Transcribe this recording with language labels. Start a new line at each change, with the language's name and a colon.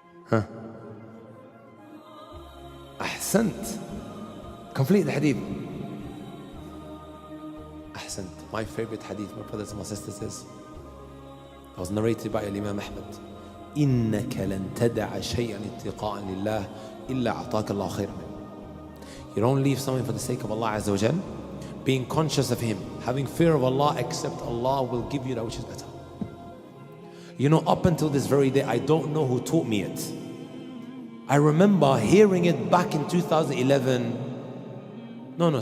Arabic: Huh? أحسنت.
English: Complete the hadith.
Arabic: أحسنت.
English: My favorite hadith, my brothers and my sisters, is that was narrated by Imam Ahmad.
Arabic: إنك لن تدع شيئا اتقاء لله إلا أعطاك الله خيرا منه.
English: You don't leave something for the sake of Allah Azza wa Jal, being conscious of Him, having fear of Allah, except Allah will give you that which is better. You know, up until this very day, I don't know who taught me it. I remember hearing it back in 2011.